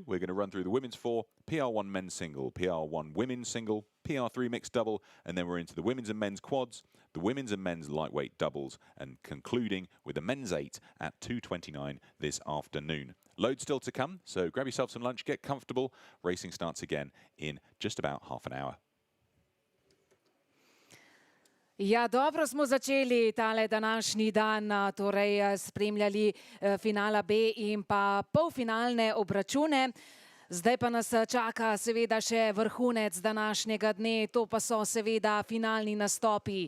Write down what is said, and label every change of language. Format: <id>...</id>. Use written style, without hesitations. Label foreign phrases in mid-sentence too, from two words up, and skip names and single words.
<en>We're going to run through the women's 4, PR1 Men single, PR1 Women single, PR3 Mixed double, and then we're into the women's and men's quads, the women's and men's lightweight doubles, and concluding with the men's 8 at 2:29 this afternoon. Loads still to come, so grab yourself some lunch, get comfortable. Racing starts again in just about half an hour.</en> <sl>Ja, dobro smo začeli tale današnji dan, torej spremljali finala B in pa polfinalne obračune. Zdaj pa nas čaka seveda še vrhunec današnjega dne, to pa so seveda finalni nastopi.</sl>